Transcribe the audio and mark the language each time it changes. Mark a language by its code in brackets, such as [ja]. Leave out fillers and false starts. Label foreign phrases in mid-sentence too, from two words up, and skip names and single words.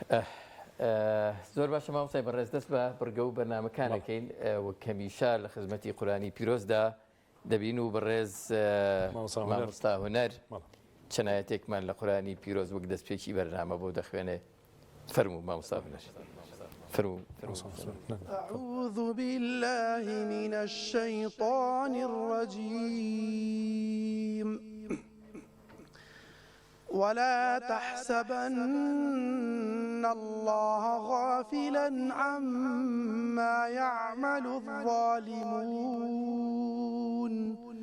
[ckb] زۆر باشە مامۆستای بەڕێز، دەست بە بڕگە و بەرنامەکانەکەین وەک هەمیشە لە خزمەتی قورئانی پیرۆزدا دەبین و بەڕێز مامۆستا هونەر چنایەتێکمان لە قورآنی پیرۆز وەک دەستپێکی بەرنامە بۆ دەخوێنێ فەرموو مامۆستا بنەش فەرموو [ar] أعوذ بالله من الشيطان الرجيم ولا تحسبن الله غافلا عما يعمل الظالمون